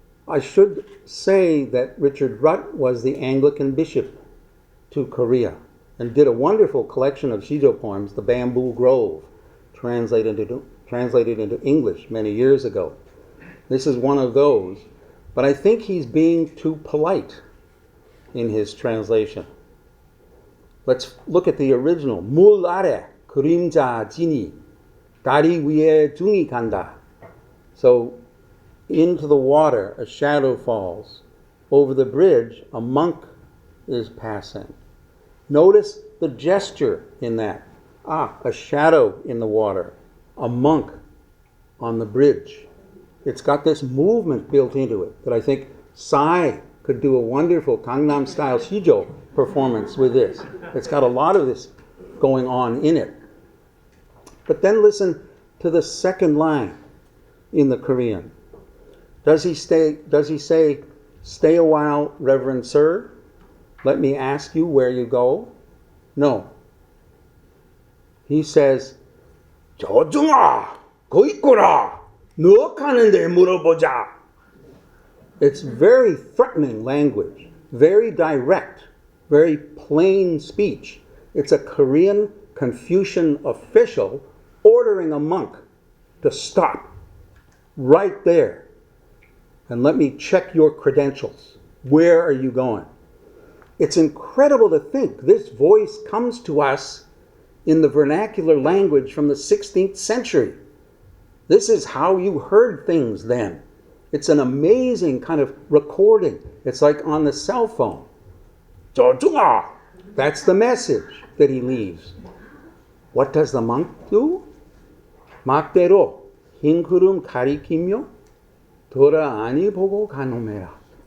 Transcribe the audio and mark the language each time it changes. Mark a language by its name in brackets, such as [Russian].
[English] I should say that Richard Rutt was the Anglican bishop to Korea and did a wonderful collection of Shijo poems, The Bamboo Grove, translated into English many years ago. This is one of those, but I think he's being too polite in his translation. Let's look at the original. [Korean] 물 아래 그림자 지니 다리 위에 중이 간다. [English] So, into the water a shadow falls. Over the bridge a monk is passing. Notice the gesture in that. A shadow in the water. A monk on the bridge. It's got this movement built into it that I think Psy could do a wonderful Gangnam style Shijo performance with this. It's got a lot of this going on in it. But then listen to the second line in the Korean. Does he say, stay a while, Reverend Sir? Let me ask you where you go? No. [Korean] He says, 저중아, 거 있구나. 너 가는데 물어보자. [English] It's very threatening language, very direct, very plain speech. It's a Korean Confucian official ordering a monk to stop right there and let me check your credentials. Where are you going? It's incredible to think this voice comes to us in the vernacular language from the 16th century. This is how you heard things then. It's an amazing kind of recording. It's like on the cell phone. [Korean] 저중아! [English] That's the message that he leaves. What does the monk do? [Korean] 막대로 흰 구름 가리키며 돌아 아니 보고 가노매라.